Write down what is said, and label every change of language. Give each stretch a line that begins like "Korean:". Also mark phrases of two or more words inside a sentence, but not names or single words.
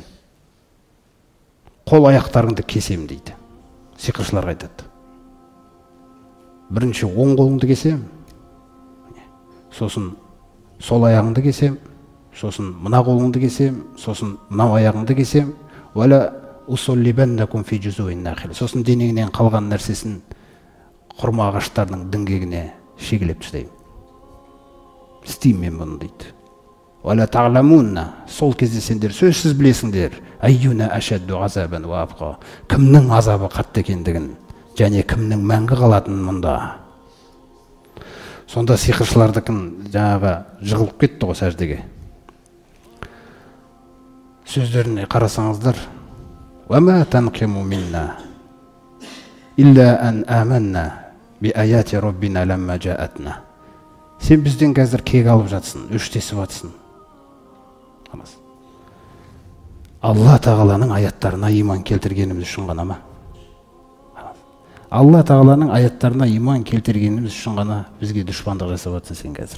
Kazakh: Қол аяқтарыңды кесем дейді. Сиқыршылар айтады. Бірінші оң қолыңды кесем, сосын сол аяғыңды кесем, сосын мына қолыңды кесем, сосын мына аяғыңды кесем,
Arabic: ولأصلبنكم في جذوع النخل.
Kazakh: Сосын денеңнен қалған нәрсесін құрма ағаштарының діңгегіне шегелеп тастаймын. Істеймін мен бұны дейді.
Arabic: ولتعلمن.
Kazakh: Сол кезде сендер сөзсіз білесіңдер.
Arabic: أينا أشد عذابا وأبقى.
Kazakh: Кімнің азабы қатты екендігін, және кімнің мәңгі қалатынын мұнда. Сонда сиқыршылардыкін жаңағы жығылып кетті ғой сәждеге. Сөздеріне қарасаңыздар.
Arabic: وما تنقم منا إلا أن آمنا بآيات ربنا لما جاءتنا.
Kazakh: Сен бізден қазір кек алып жатсың, өштесіп жатсың. Алла Тағаланың аяттарына иман келтіргеніміз үшін ғана ма? Алла Тағаланың аяттарына иман келтіргеніміз үшін ғана бізге дұшпандық жасап жатсың сен қазір.